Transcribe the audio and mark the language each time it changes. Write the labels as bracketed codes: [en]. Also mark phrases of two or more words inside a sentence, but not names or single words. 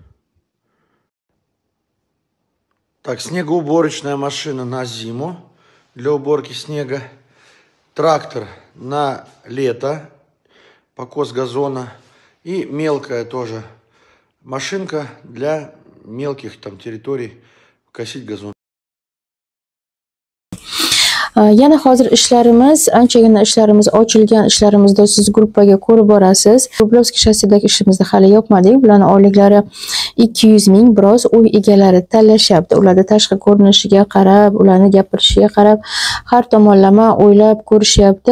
[ru] Так, снегоуборочная машина на зиму для уборки снега. Трактор на лето, покос газона. И мелкая тоже машинка для мелких там территорий косить газон. [uz] Yana hozir anchagina ishlarimiz ochilgan. Ishlarimizda siz gruppaga ko'rib borasiz. Rublyovsk shahridagi ishimizni hali yopmadik. Bularning oyliklari 200 ming. Biroz uy egalari tanlashyapti. Ularning tashqi ko'rinishiga qarab, ularning gapirishiga qarab har tomonlama o'ylab ko'rishyapti.